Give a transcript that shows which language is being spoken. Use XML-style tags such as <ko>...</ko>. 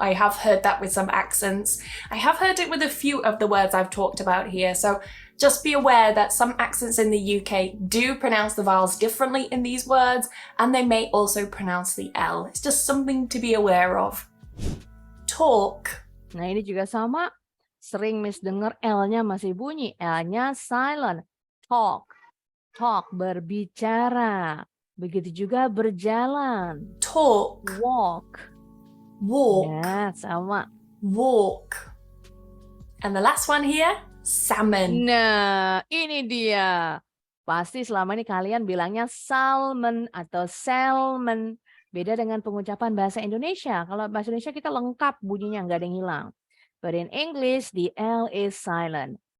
<en>I have heard that with some accents. I have heard it with a few of the words I've talked about here. So just be aware that some accents in the UK do pronounce the vowels differently in these words, and they may also pronounce the L. It's just something to be aware of. Talk,</en> <id>Nah, ini juga sama. Sering Miss dengar L-nya masih bunyi. L-nya silent.</id> <en>Talk. Talk,</en> <id>berbicara. Begitu juga berjalan.</id> <en>talk, Walk. walk,</en> <id>Ya, sama.</id> <en>walk. And the last one here, salmon.</en> <id>Nah, ini dia. Pasti selama ini kalian bilangnya salmon atau salmon. Beda dengan pengucapan bahasa Indonesia. Kalau bahasa Indonesia kita lengkap bunyinya, nggak ada yang hilang.</id> <en>But in English, the L is silent.</en>